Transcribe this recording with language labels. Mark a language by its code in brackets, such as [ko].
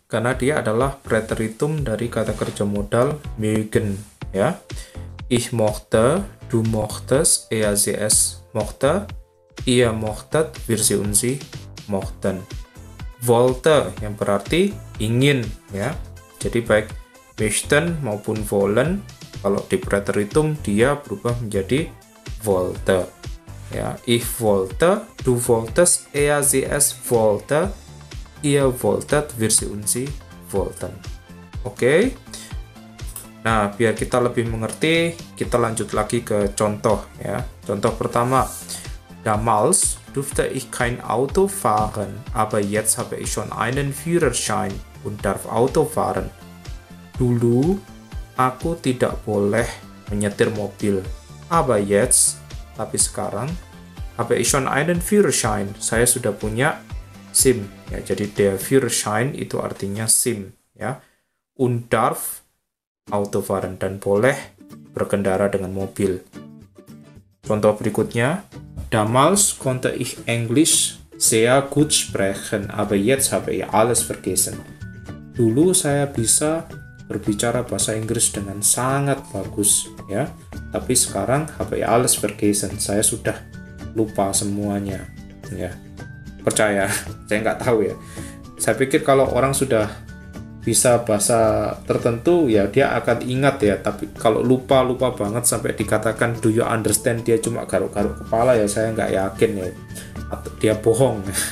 [id] Karena dia adalah Präteritum dari kata kerja modal mögen, ya. [de] Ich mochte, du mochtest, er sie es mochte, ihr mochtet, wir sie mochten. [id] Wollte yang berarti ingin, ya. Jadi baik möchten maupun wollen, kalau di Präteritum dia berubah menjadi wollte, ya. [de] Ich wollte, du wolltest, er sie es wollte, ihr wolltet, wir sie wollten. Oke. [id] Nah, biar kita lebih mengerti, kita lanjut lagi ke contoh ya. Contoh pertama, [de] damals durfte ich kein Auto fahren, aber jetzt habe ich schon einen Führerschein und darf Auto fahren. [id] Dulu aku tidak boleh menyetir mobil, [de] aber jetzt, [id] tapi sekarang, [de] habe ich schon einen Führerschein. [id] Saya sudah punya SIM ya. Jadi der Führerschein itu artinya SIM ya. [de] Und darf Auto fahren, [id] dan boleh berkendara dengan mobil. Contoh berikutnya, [de] damals konnte ich Englisch sehr gut sprechen, aber jetzt habe ich alles vergessen. [id] Dulu saya bisa berbicara bahasa Inggris dengan sangat bagus ya, tapi sekarang [de] habe ich alles vergessen. [id] Saya sudah lupa semuanya ya. Percaya, saya nggak tahu ya. Saya pikir kalau orang sudah bisa bahasa tertentu ya dia akan ingat ya, tapi kalau lupa banget sampai dikatakan [en] do you understand, [id] dia cuma garuk-garuk kepala ya, saya nggak yakin ya, atau dia bohong.